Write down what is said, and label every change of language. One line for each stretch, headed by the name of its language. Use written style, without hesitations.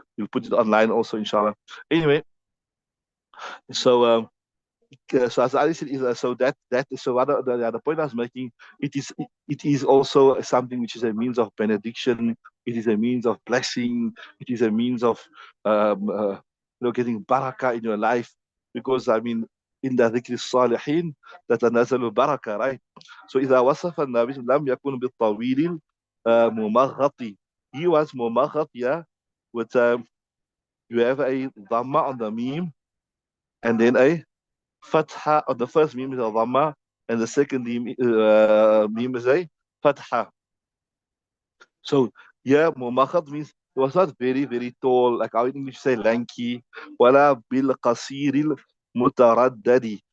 English: We'll put it online also, inshallah. Anyway, so so as Ali said, so that is so the point I was making. It is also something which is a means of benediction. It is a means of blessing. It is a means of getting barakah in your life, because I mean in the dhikr
Arabic: الصالحين تتنزل البركة,
English: right?
Arabic: So إذا وصف النبي لم يكن بالطويل ممغطي.
English: He was ممغط, yeah, with you have a dhamma on the meme and then a Fatha, or the first meme is a Dhamma, and the second meme is a Fatha. So, yeah, Mumakhat means he was not very, very tall, like how in English say lanky,
Arabic: wala bil qasiril mutaraddadi.